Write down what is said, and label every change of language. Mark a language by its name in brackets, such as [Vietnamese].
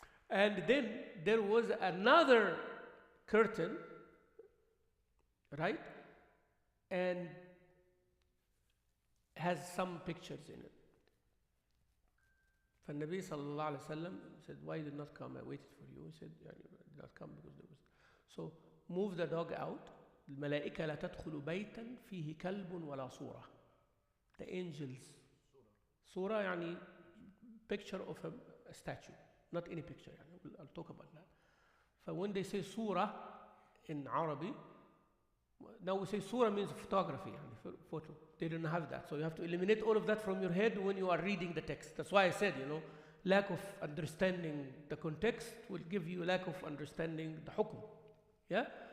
[English] And then there was another curtain, right? And has some pictures in it. And Nabi Sallallahu Alaihi Wasallam said, why did not come? I waited for you. He said, I did not come because there was. So move the dog out. [Arabic] الملائكة لا تدخل بيتا فيه كلب ولا صورة. [English] The angels. صورة يعني picture of a statue. Not any picture. I'll talk about that. So when they say surah in Arabic, now we say surah means photography, photo. They didn't have that. So you have to eliminate all of that from your head when you are reading the text. That's why I said, lack of understanding the context will give you lack of understanding the hukm. Yeah?